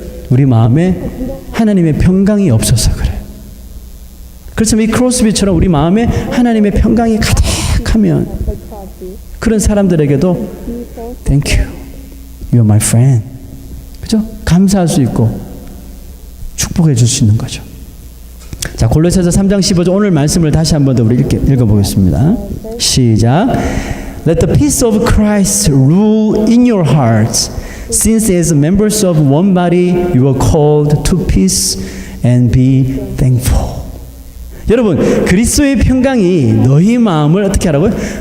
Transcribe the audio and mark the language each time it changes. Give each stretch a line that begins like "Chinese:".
Korean: 우리 마음에 하나님의 평강이 없어서 그래요. 그래서 이 크로스비처럼 우리 마음에 하나님의 평강이 가득하면 그런 사람들에게도
English: Thank you, you're my friend.
Korean: 그죠? 감사할 수 있고 축복해 줄 수 있는 거죠. 자, 골로새서 3장 15절 오늘 말씀을 다시 한 번 더 우리 읽어보겠습니다. 시작.
English: Let the peace of Christ rule in your hearts, since as members of one body you are called to peace and be thankful.
Korean: 여러분, 그리스도의 평강이 너희 마음을 어떻게 하라고요?